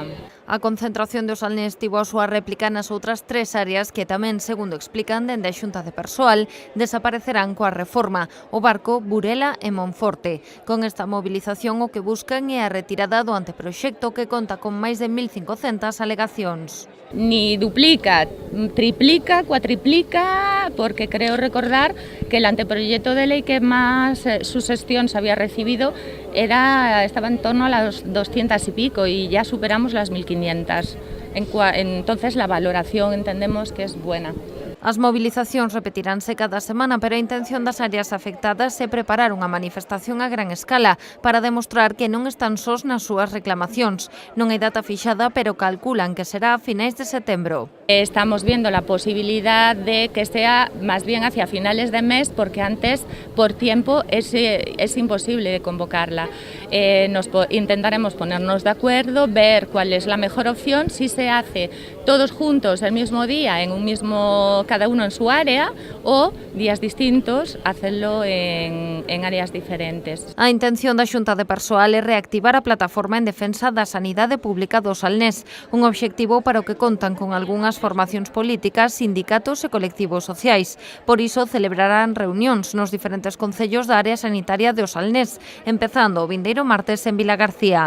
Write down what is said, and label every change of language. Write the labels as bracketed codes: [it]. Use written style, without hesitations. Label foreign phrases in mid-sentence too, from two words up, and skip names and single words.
[gl] A concentración do Salnés tivo a súa réplica nas outras 3 áreas que tamén, segundo explican dende a Xunta de Persoal, desaparecerán coa reforma: o Barco, Burela e Monforte. Con esta mobilización o que buscan é a retirada do anteproxecto que conta con máis de 1.500 alegacións. [es] Ni duplica, triplica, cuatriplica, porque creo recordar que el anteproyecto de ley que más sugestiones había recibido estaba en torno a las 200 y pico y ya superamos las 1.500. Entonces la valoración entendemos que es buena. [gl] As mobilizacións repetiránse cada semana, pero a intención das áreas afectadas é preparar unha manifestación a gran escala para demostrar que non están sós nas súas reclamacións. Non hai data fixada, pero calculan que será a finais de setembro. [es] Estamos viendo la posibilidad de que sea más bien hacia finales de mes, porque antes, por tiempo, es imposible de convocarla. Intentaremos ponernos de acuerdo, ver cuál es la mejor opción, si se hace todos juntos el mismo día, cada uno en su área, o días distintos, hacerlo en áreas diferentes. [gl] A intención da Xunta de Persoal é reactivar a plataforma en defensa da sanidade pública do Salnés, un obxectivo para o que contan con algunhas formacións políticas, sindicatos e colectivos sociais. Por iso celebrarán reunións nos diferentes concellos da área sanitaria do Salnés, empezando o vindeiro martes en Vilagarcía.